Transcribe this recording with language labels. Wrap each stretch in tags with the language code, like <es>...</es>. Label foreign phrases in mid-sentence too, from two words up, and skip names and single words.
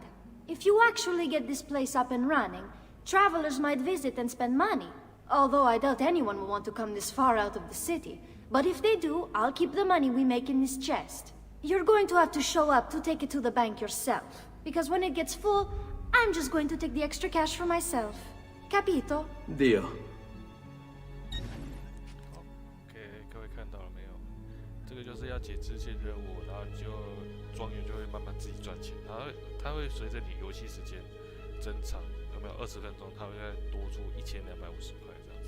<en>If you actually get this place up and running, travelers might visit and spend money. Although I doubt anyone will want to come this far out of the city. But if they do, I'll keep the money we make in this chest. You're going to have to show up to take it to the bank yourself. Because when it gets full, I'm just going to take the extra cash for myself.</en> <it>Capito? Dio.</it> <zh>各位看到了没有？这个就是要解支线任务，然后你就庄园就会慢慢自己赚钱，然后它会随着你游戏时间增长，有没有20分钟，它会再多出1250块这样子。</zh>